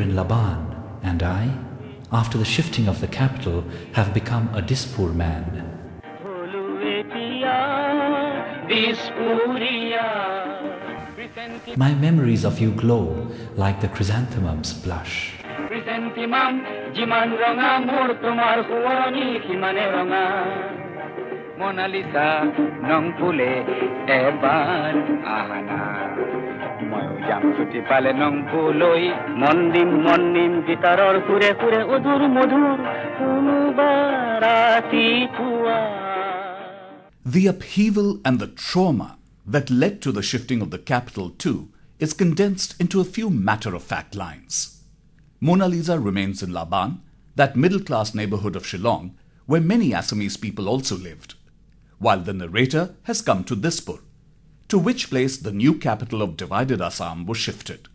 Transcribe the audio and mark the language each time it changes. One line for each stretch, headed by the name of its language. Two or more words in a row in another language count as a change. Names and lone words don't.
English: in Laban, and I, after the shifting of the capital, have become a Dispur man. My memories of you glow like the chrysanthemum's blush.
Assamese: মনালিছা নংপ' এবাৰ আহানা মই যাম ছুটী পালে নংপ' লৈ মন দিম গীটাৰৰ কুৰে ওদুৰ মদুৰ বাৰতী তুৱা.
English: The upheaval and the trauma that led to the shifting of the capital too is condensed into a few matter-of-fact lines. Monalisa remains in Laban, that middle-class neighborhood of Shillong, where many Assamese people also lived, while the narrator has come to Dispur, to which place the new capital of divided Assam was shifted.